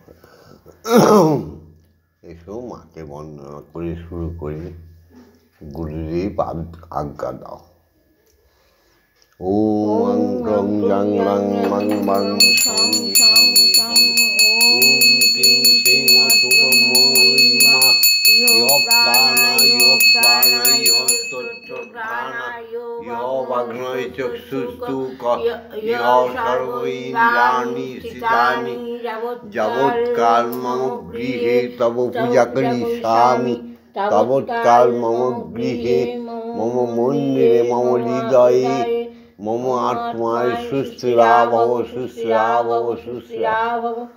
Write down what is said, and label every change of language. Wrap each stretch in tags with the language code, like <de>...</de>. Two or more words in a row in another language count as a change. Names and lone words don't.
<bn>এসব মাকে বন্দনা করে শুরু করি। গুরুদেব আজ্ঞা দাও।</bn> <sa>ওম গ্রং জং লং মং মং সং সং সং। ওম ক্লিং শ্রীং মা ইয় প্রাণা ইয় তত্ত্বজ্ঞানা ইয় বাগ্নয় চক্ষুস্তু ইয় সর্বৈন্দ্রিয়াণি স্থিতানি যাবৎকাল মম গৃহে তব পূজা করিষ্যামি তাবৎকাল মম গৃহে মম মন্দিরে মম হৃদয়ে মম আত্মায় সুস্থিরা ভব সুস্থিরা ভব সুস্থিরা ভব।</sa>